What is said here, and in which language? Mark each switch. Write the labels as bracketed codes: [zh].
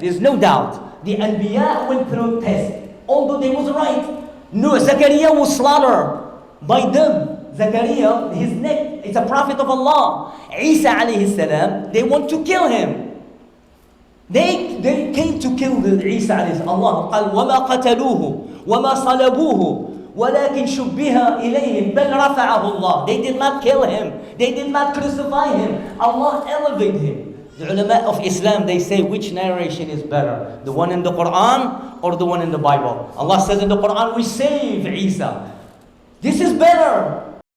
[en] There's no doubt. The Anbiya went through a test. Although they was right. No, Zakaria was slaughtered by them. Zakaria, his neck, it's a prophet of Allah. Isa alayhi salam, they want to kill him. They came to kill Isa alayhi salam. [ar] Allah قال وَمَا قَتَلُوهُ وَمَا صَلَبُوهُ وَلَكِنْ شُبِّهَ إِلَيْهِمْ بَلْ رَفَعَهُ اللَّهُ. [en] They did not kill him. They did not crucify him. Allah elevated him. The ulama of Islam, they say which narration is better? The one in the Quran or the one in the Bible? Allah says in the Quran, we save Isa. This is better.